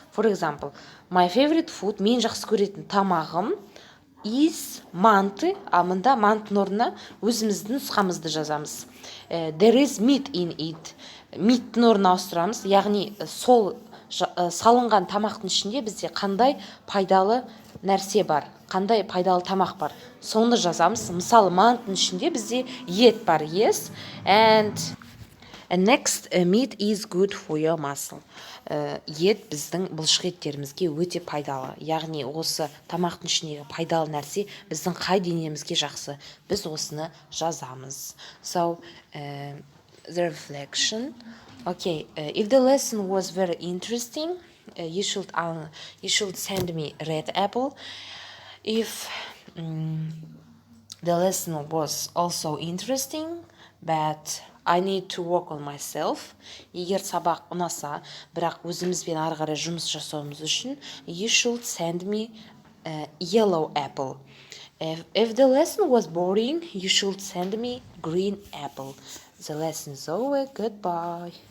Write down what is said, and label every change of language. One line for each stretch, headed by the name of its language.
English: For example, my favorite food,
Kazakh: мен жақсы көретін тамағым
English: is
Kazakh: манты, мұнда мантының орнына өзіміздің нұсқамызды жазамыз.
English: There is meat in it.
Kazakh: Meat'тің орнына ауыстырамыз, яғни сол салынған тамақтың ішінде бізде қандай пайдалы нәрсе бар, қандай пайдалы тамақ бар. Соны жазамыз. Мысалы, мантының ішінде бізде ет бар,
English: yes, and next, meat is good for your muscle.
Kazakh: Ет біздің бұлшық еттерімізге өте пайдалы. Яғни осы тамақтың ішіндегі пайдалы нәрсе біздің қай денемізге жақсы. Біз осыны жазамыз.
English: So, the reflection. Okay, if the lesson was very interesting, you should send me red apple. If the lesson was also interesting, but I need to work on myself.
Kazakh: Егер сабақ ұнаса, бірақ өзімізбен ары қарай жұмыс жасауымыз үшін,
English: you should send me a yellow apple. If the lesson was boring, you should send me green apple. The lesson is over. Goodbye.